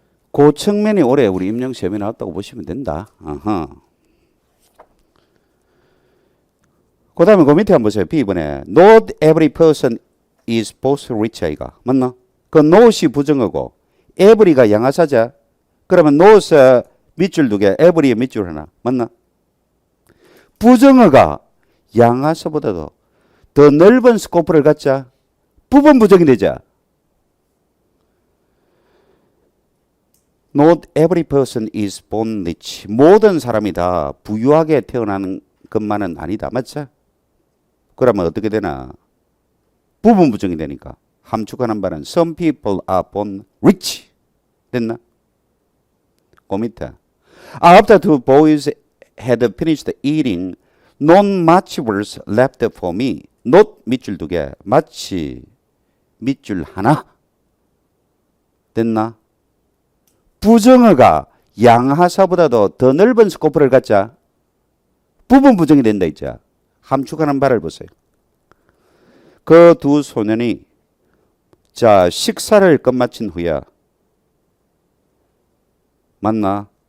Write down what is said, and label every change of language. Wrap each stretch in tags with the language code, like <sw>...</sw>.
<ko>그 측면이 올해 우리 임용 시험에 나왔다고 보시면 된다. 그 다음에 그 밑에 한번 보세요.</ko> <en>B번에 Not every person is both rich</en> <ko>아이가. 맞나? 그 not이 부정어고 every가 양화사자. 그러면 not에 밑줄 두 개, every에 밑줄 하나. 맞나? 부정어가 양화사보다도 더 넓은 스코프를 갖자. 부분 부정이 되자.</ko> <en>Not every person is born rich.</en> <ko>모든 사람이 다 부유하게 태어나는 것만은 아니다. 맞죠? 그러면 어떻게 되나? 부분 부정이 되니까 함축하는 바는</ko> <en>some people are born rich.</en> <ko>됐나?</ko> <en>그 밑에 After two boys had finished eating, not much was left for me.</en> <ko>not 밑줄 두 개, much 밑줄 하나. 됐나? 부정어가 양하사보다도 더 넓은 스코프를 갖자. 부분 부정이 된다 있죠. 함축하는 바를 보세요. 그 두 소년이 자 식사를 끝마친 후에 맞나?</ko>